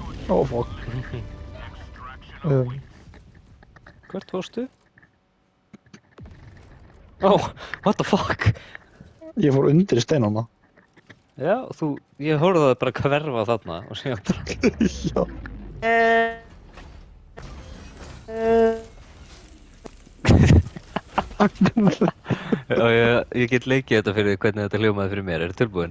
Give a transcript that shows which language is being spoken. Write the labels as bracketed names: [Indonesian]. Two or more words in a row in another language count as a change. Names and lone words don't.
[English] Oh fuck. [Icelandic] Hvert fórstu? [English] Oh, what the fuck? [Icelandic] Ég fór undir í steinana. Já, ég horfði það bara hverfa þarna og síðan bara... Já. Já, ég get leikið þetta fyrir því hvernig þetta hljómaði fyrir mér, tilbúin?